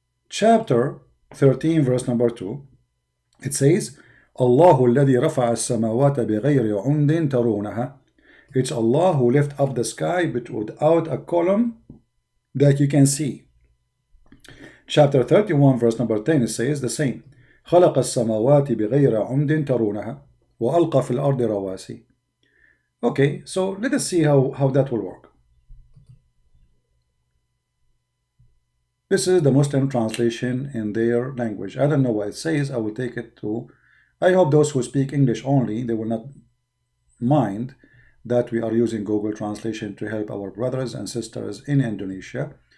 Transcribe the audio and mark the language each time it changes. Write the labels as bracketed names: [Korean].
[English] Chapter 13, verse number 2. It says, [Arabic] Allahu alladhi rafa'a as-samawata bighayri 'umdin tarunaha. [English] It's Allah who lifted up the sky but without a column that you can see. Chapter 31, verse number 10, it says the same. [Arabic] خلق السماوات بغير عمد ترونها وألقى في الأرض رواسي. [English] Okay, so let us see how that will work. This is the Muslim translation in their language. I don't know what it says. I will take it to... I hope those who speak English only, they will not mind that we are using Google Translation to help our brothers and sisters in Indonesia.